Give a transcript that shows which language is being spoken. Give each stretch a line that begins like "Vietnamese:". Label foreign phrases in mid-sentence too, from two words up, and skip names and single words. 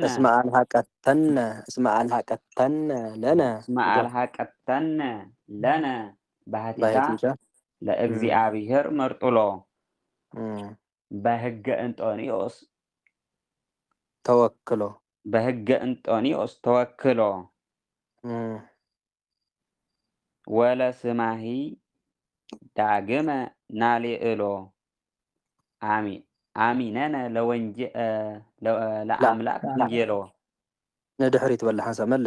Geez: እስመ አልሃቀተነ ለነ ባህቲታ ለእግዚአብሔር መርጡሎ በሕገ እንጦንዮስ ተወክሎ በሕገ እንጦንዮስ ተወክሎ ወለስማሂ ዳግመ ናልየእሎ አሚነነ ለአምላክ ወንጌሎ
Tigrinya: ንድሕሪት በላ ሓንሳብ መልስ